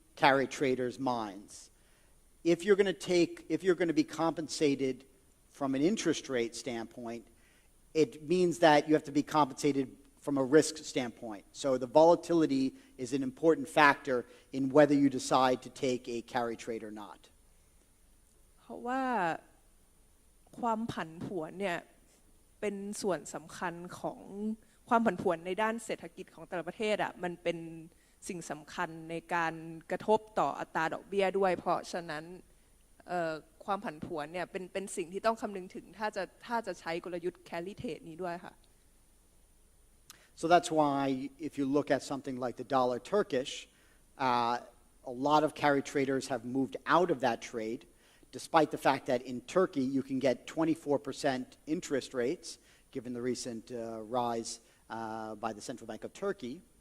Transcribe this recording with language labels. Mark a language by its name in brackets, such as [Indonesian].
[English] carry traders' minds. If you're going to be compensated from an interest rate standpoint, it means that you have to be compensated from a risk standpoint. So the volatility is an important factor in whether you decide to take a carry trade or not. [Thai] เพราะว่าความผันผวนเนี่ยเป็นส่วนสำคัญของความผันผวนในด้านเศรษฐกิจของแต่ละประเทศอ่ะมันเป็นสิ่งสำคัญในการกระทบต่ออัตราดอกเบี้ยด้วยเพราะฉะนั้นความผันผวนเนี่ยเป็นสิ่งที่ต้องคำนึงถึงถ้าจะใช้กลยุทธ์ carry trade นี้ด้วยค่ะ [English] So that's why if you look at something like the dollar Turkish, a lot of carry traders have moved out of that trade, despite the fact that in Turkey you can get 24% interest rates, given the recent rise by the Central Bank of Turkey.